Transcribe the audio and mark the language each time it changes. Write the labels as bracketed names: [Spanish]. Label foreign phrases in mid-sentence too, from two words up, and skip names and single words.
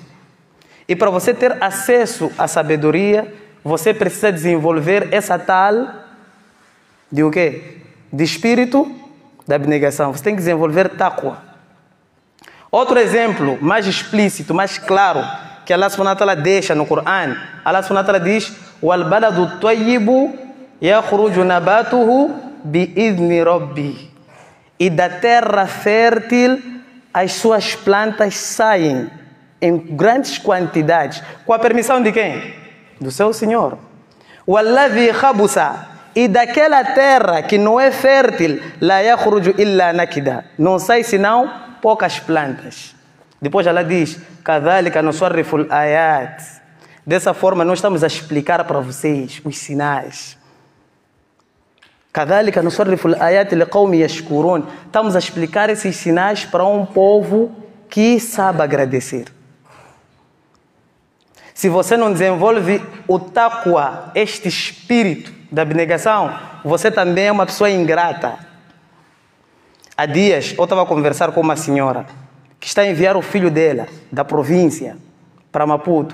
[Portuguese] E para você ter acesso à sabedoria, você precisa desenvolver essa tal de o quê? De espírito da abnegação. Você tem que desenvolver taqwa. Outro exemplo mais explícito, mais claro, que [Arabic] الله سبحانه وتعالى [Portuguese] deixa no Coran. [Arabic] الله سبحانه وتعالى [Portuguese] diz: [Arabic] وَالْبَلَدُ الطَّيِّبُ يَخْرُجُ نَبَاتُهُ بِإِذْنِ رَبِّهِ. [Portuguese] E da terra fértil as suas plantas saem em grandes quantidades. Com a permissão de quem? Do seu Senhor. [Arabic] وَالَّذِي خَبُسَ. [Portuguese] E daquela terra que não é fértil, [Arabic] لَا يَخْرُجُ إِلَّا نَكِدًا. [Portuguese] Não sai senão poucas plantas. Depois ela diz: [Arabic] كَذَلِكَ نُصَرِّفُ الْآيَاتِ. [Portuguese] Dessa forma nós estamos a explicar para vocês os sinais. [Arabic] كَذَلِكَ نُصَرِّفُ الْآيَاتِ لِقَوْمٍ يَشْكُرُونَ. [Portuguese] Estamos a explicar esses sinais para um povo que sabe agradecer. Se você não desenvolve o taqwa, este espírito da abnegação, você também é uma pessoa ingrata. Há dias eu estava a conversar com uma senhora que está a enviar o filho dela da província para Maputo.